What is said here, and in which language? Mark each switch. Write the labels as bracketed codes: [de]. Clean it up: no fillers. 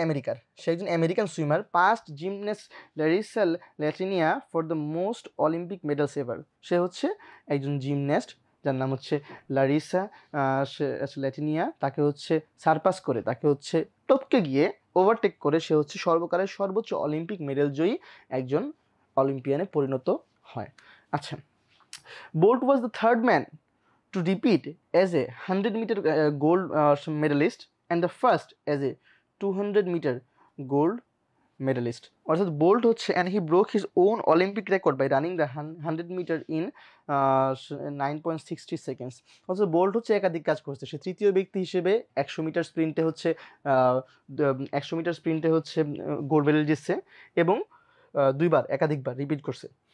[bn] আমেরিকার, সে একজন American swimmer. [en] Past gymnast Larisa Latynina for the most Olympic medals ever. [bn] সে হচ্ছে একজন জিমন্যাস্ট যার নাম হচ্ছে লারিসা ল্যাটিনিয়া, তাকে হচ্ছে সারপাস করে, তাকে হচ্ছে টপকে গিয়ে ওভারটেক করে সে হচ্ছে সর্বকালের সর্বোচ্চ অলিম্পিক মেডেল জয়ী একজন অলিম্পিয়ানে পরিণত হয়। [en] আচ্ছা, Bolt was the third man to repeat as a 100-meter gold medalist and the first as a 200-meter gold medalist. [bn] অর্থাৎ বোল্ট হচ্ছে [en] and he broke his own Olympic record by running the 100-meter in 9.60 seconds. [bn] অর্থাৎ bolt হচ্ছে একাধিক কাজ করছে, সে তৃতীয় ব্যক্তি হিসেবে 100 মিটার স্প্রিন্টে হচ্ছে 100 মিটার স্প্রিন্টে হচ্ছে গোল্ড মেডেল জিতছে এবং দুইবার একাধিকবার রিপিট করছে।